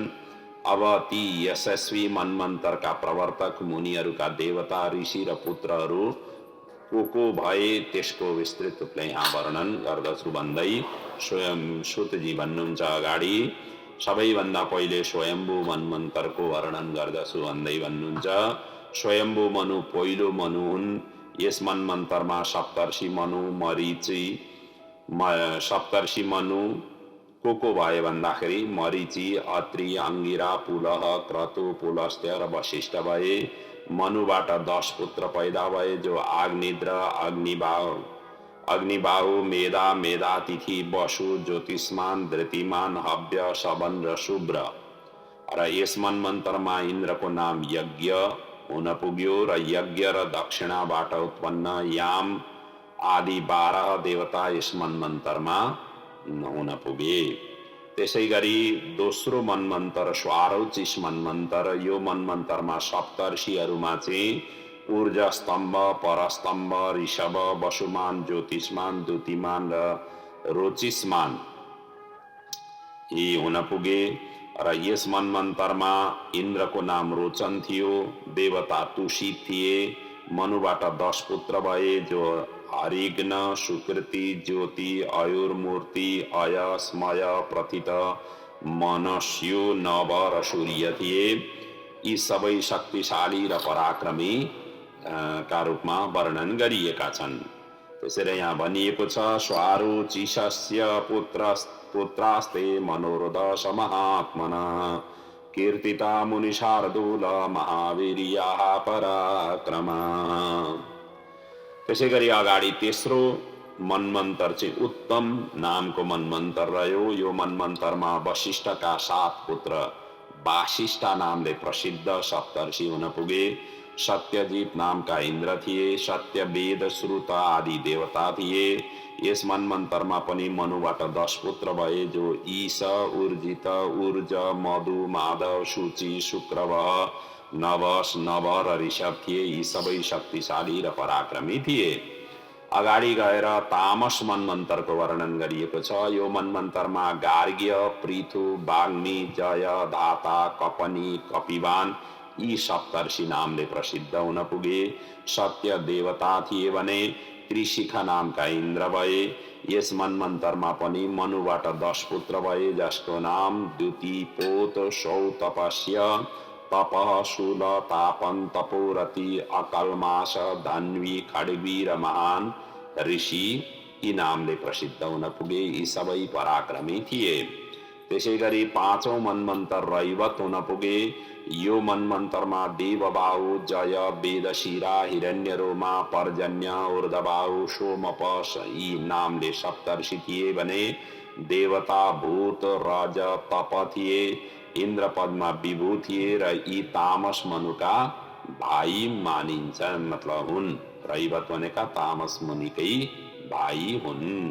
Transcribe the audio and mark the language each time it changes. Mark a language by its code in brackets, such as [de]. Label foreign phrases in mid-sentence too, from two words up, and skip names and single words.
[ne] अब ती यशस्वी मन्वन्तरका प्रवर्तक मुनिहरूका देवता, ऋषि र पुत्रहरू को भए त्यसको विस्तृत रूपले यहाँ वर्णन गर्दछु भन्दै स्वयं सूतजी भन्नुहुन्छ अगाडि, सबैभन्दा पहिले स्वयम्भू मन्वन्तरको वर्णन गर्दछु भन्दै भन्नुहुन्छ। स्वयम्भू मनु पहिलो मनु हुन्। यस मन्वन्तरमा सप्तर्षि मनु, मरीचि, सप्तर्षि मनु को भए भन्दाखेरि मरीचि, अत्रि, अंगिरा, पुलह, क्रतु, पुलस्त्य र वशिष्ठ भए। मनुबाट 10 पुत्र पैदा भए, जो आग्निद्र, अग्निबाहु, मेधा, मेधातिथि, वसु, ज्योतिष्मान, धृतिमान, हव्य, शवन र शुभ्र। र यस मन्वन्तरमा इन्द्रको नाम यज्ञ हुन पुग्यो र यज्ञ र दक्षिणाबाट उत्पन्न याम आदि 12 देवता यस मन्वन्तरमा हुन पुगे। त्यसै गरी दोस्रो मन्वन्तर स्वारोचिष मन्वन्तर। यो मन्वन्तरमा सप्तर्षिहरूमा चाहिँ ऊर्जा स्तम्भ, परस्तम्भ, ऋषभ, वसुमान, ज्योतिष्मान, द्युतिमान र रोचिष्मान यी हुन पुगे। र यस मन्वन्तरमा इन्द्रको नाम रोचन थियो, देवता तुषित थिए। मनुबाट 10 पुत्र भए, जो हरिघ्न, सुकृति, ज्योति, आयुर्मूर्ति, अय, स्मय, प्रथित, मनस्यु, नव र सूर्य थिए। यी सबै शक्तिशाली र पराक्रमी का रूपमा वर्णन गरिएका छन्। त्यसैले यहाँ भनिएको छ, [sa] स्वारोचिषस्य पुत्रास्ते मनोरथ समहात्मना कीर्तिता मुनिशार्दूल महावीर्याः पराक्रमा। [ne] त्यसै गरी अगाडि तेस्रो मनमन्तर चाहिँ उत्तम नामको मनमन्तर रह्यो। यो मनमन्तरमा वशिष्ठका 7 पुत्र वासिष्ठा नामले प्रसिद्ध सप्तर्षि हुन पुगे। सत्यजित नामका इन्द्र थिए। सत्यवेद श्रुत आदि देवता थिए। यस मनमन्तरमा पनि मनुबाट 10 पुत्र भए, जो ईश, उर्जित, ऊर्ज, मधु, माधव, सूचि, शुक्रवह, नवस, नव र ऋषभ थिए। यी सबै शक्तिशाली र पराक्रमी थिए। अगाडि गएर तामस मनमन्तरको वर्णन गरिएको छ। यो मनमन्तरमा गार्ग्य, पृथु, वाग्मी, जय, धाता, कपनी, कपिवान यी सप्तर्षि नामले प्रसिद्ध हुन पुगे। सत्य देवता थिए भने त्रिशिखा नामका इन्द्र भए। यस मनमन्तरमा पनि मनुबाट 10 पुत्र भए, जसको नाम द्युति, पोत, सौ, तपस्य, तपः, शूल, तापन, तपोरति, अकलमास, धन्वी, खड्गी र महान ऋषि यी नामले प्रसिद्ध हुन पुगे। यी सबै पराक्रमी थिए। त्यसै गरी 5औं मनमन्तर रैवत हुन पुगे। यो मनमन्तरमा देवबाहु, जय, वेदशिरा, हिरण्यरोमा, पर्जन्य, ऊर्ध्वबाहु, सोमपस यी नामले सप्तर्षि थिए भने देवता, भूत, रज, तप थिए। इन्द्र पदमा विभू थिए र यी तामस मनुका भाइ मानिन्छन्, मतलब हुन्। रैवत भनेका तामस मुनिकै भाइ हुन्।